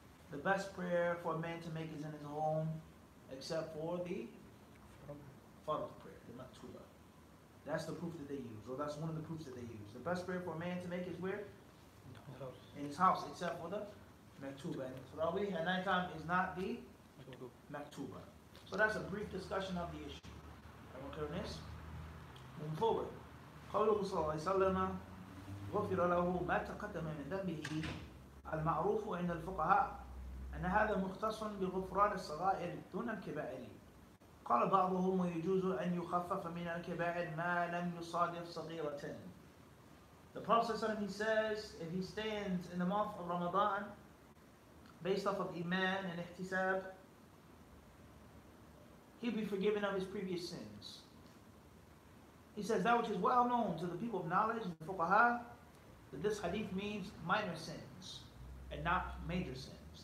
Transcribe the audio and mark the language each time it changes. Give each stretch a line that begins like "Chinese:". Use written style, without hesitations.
English: The best prayer for a man to make is in his home, except for the fard prayer, the maktuba. That's the proof that they use, or that's one of the proofs that they use. The best prayer for a man to make is where? In his house, except for the maktuba. And tarawih at nighttime is not the maktuba. So that's a brief discussion of the issue. Everyone clear on this? Moving forward.
Arabic: قوله صلى الله عليه وسلم غفر له ما تقدم من ذنبه المعروف عند الفقهاء أن هذا مختص بغفران الصغائر دون الكبائر. قال بعضهم ويجوز أن يخفف من الكبائر ما لم يصادف صغيرة.
English: The Prophet ﷺ, he says, if he stands in the month of Ramadan based off of iman and ihtisab, he'll be forgiven of his previous sins. He says that which is well known to the people of knowledge, the fuqaha, that this hadith means minor sins and not major sins.